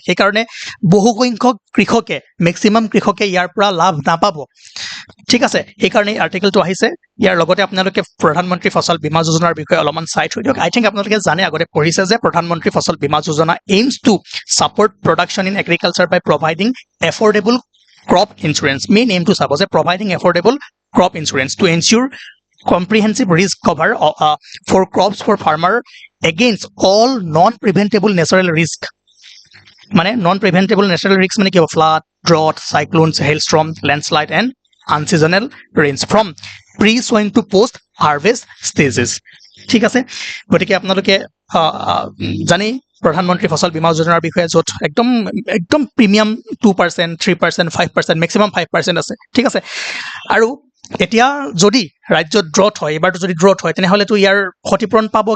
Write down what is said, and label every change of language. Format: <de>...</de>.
<as>সেইকাৰণে বহুসংখ্যক কৃষকে, মেক্সিমাম কৃষকে ইয়াৰ পৰা লাভ নাপাব, ঠিক আছে। সেইকাৰণে এই আৰ্টিকেলটো আহিছে। ইয়াৰ লগতে আপোনালোকে প্ৰধানমন্ত্ৰী ফচল বীমা যোজনাৰ বিষয়ে অলপমান চাই থৈ দিয়ক।</as> <en>I think</en> <as>আপোনালোকে জানে, আগতে পঢ়িছে যে প্ৰধানমন্ত্ৰী ফচল বীমা যোজনা</as> <en>Aims to support production in agriculture by providing affordable crop insurance. Main aim to sub was providing affordable crop insurance to ensure comprehensive risk cover for crops for farmer against all non-preventable natural risk. Non-preventable natural risks</en> <as>মানে কি হ'ব?</as> <en>Flood, drought, cyclones, hailstorm, landslide and unseasonal rains from pre-sowing to post-harvest stages.</en> <as>ঠিক আছে, গতিকে আপোনালোকে জানি প্ৰধানমন্ত্ৰী ফচল বীমা যোজনাৰ বিষয়ে য'ত একদম প্ৰিমিয়াম 2%, 3%, 5%, মেক্সিমাম 5% আছে, ঠিক আছে। আৰু এতিয়া যদি ৰাজ্যত ড্ৰট হয়, এইবাৰতো যদি ড্ৰট হয় তেনেহ'লেতো ইয়াৰ ক্ষতিপূৰণ পাব।</as>